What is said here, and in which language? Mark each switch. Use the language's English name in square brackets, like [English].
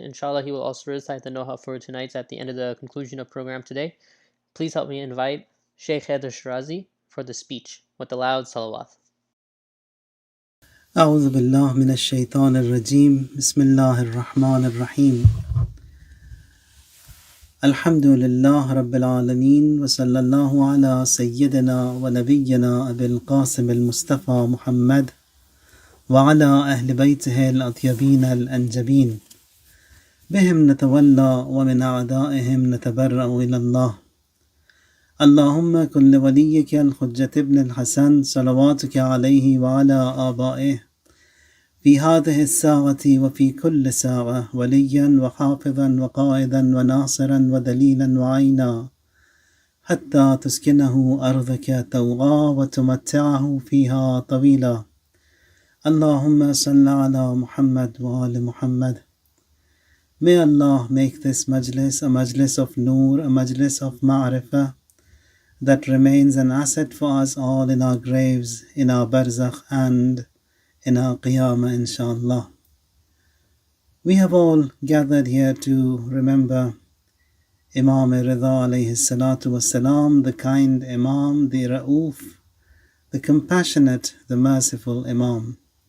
[English] Inshallah, he will also recite the Noha for tonight's at the end of the conclusion of program today. Please help me invite Shaykh Hayder Shirazi for the speech with the loud salawat. [Arabic] أعوذ بالله من الشيطان الرجيم بسم الله الرحمن الرحيم الحمد لله رب العالمين وصلى الله على سيدنا ونبينا أبي القاسم المصطفى محمد وعلى أهل بيته الأطيبين الأنجبين بهم نتولى ومن أعدائهم نتبرأ إلى الله اللهم كن لوليك الحجة ابن الحسن صلواتك عليه وعلى آبائه في هذه الساعة وفي كل ساعة وليا وحافظا وقائدا وناصرا ودليلا وعينا حتى تسكنه أرضك طوعا وتمتعه فيها طويلا اللهم صل على Muhammad وآل Muhammad. [English] May Allah make this majlis a majlis of Noor, a majlis of Ma'rifah, that remains an asset for us all in our graves, in our barzakh and in our qiyamah, inshallah. We have all gathered here to remember Imam Reza alayhi salatu wassalam, the kind Imam, the Ra'uf, the compassionate, the merciful Imam.